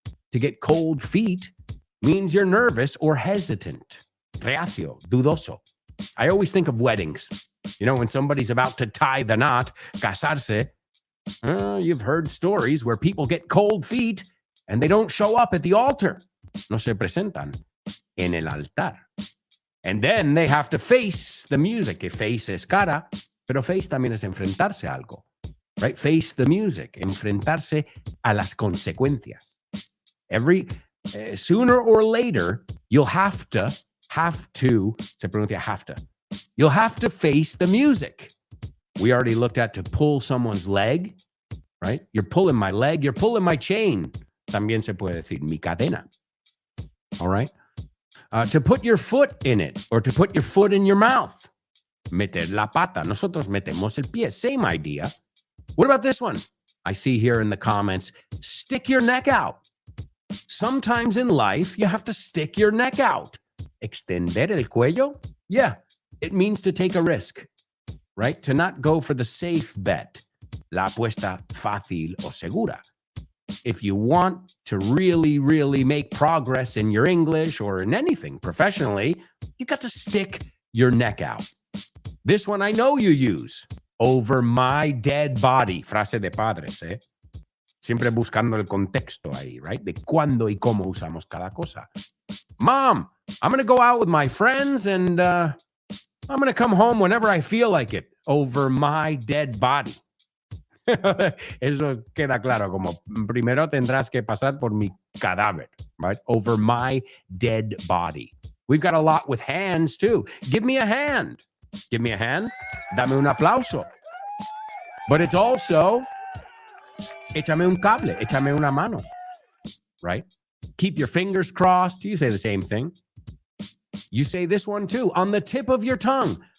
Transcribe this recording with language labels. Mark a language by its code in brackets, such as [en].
[en] To get cold feet means you're nervous or hesitant. [es] Reacio, dudoso. [en] I always think of weddings. You know, when somebody's about to tie the knot, casarse, you've heard stories where people get cold feet and they don't show up at the altar. [es] No se presentan en el altar. [en] And then they have to face the music. [es] Que face es cara, pero face también es enfrentarse a algo. [en] Right? Face the music. [es] Enfrentarse a las consecuencias. [en] Sooner or later, you'll have to, [es] se pronuncia [en] have to. You'll have to face the music. We already looked at to pull someone's leg, right? You're pulling my leg, you're pulling my chain. [es] También se puede decir mi cadena. [en] All right? To put your foot in it, or to put your foot in your mouth. [es] Meter la pata. Nosotros metemos el pie. [en] Same idea. What about this one? I see here in the comments, stick your neck out. Sometimes in life, you have to stick your neck out. [es] Extender el cuello? [en] Yeah. It means to take a risk, right? To not go for the safe bet, [es] la apuesta fácil o segura. [en] If you want to really, really make progress in your English or in anything professionally, you got to stick your neck out. This one I know you use. Over my dead body. [es] Frase de padres, ¿eh? Siempre buscando el contexto ahí, right? De cuándo y cómo usamos cada cosa. [en] Mom, I'm going to go out with my friends and I'm going to come home whenever I feel like it. Over my dead body. [es] Eso queda claro, como primero tendrás que pasar por mi cadáver, right? [en] Over my dead body. We've got a lot with hands too. Give me a hand. Give me a hand. [es] Dame un aplauso. [en] But it's also, [es] échame un cable, échame una mano, right? [en] Keep your fingers crossed. You say the same thing. You say this one too, on the tip of your tongue.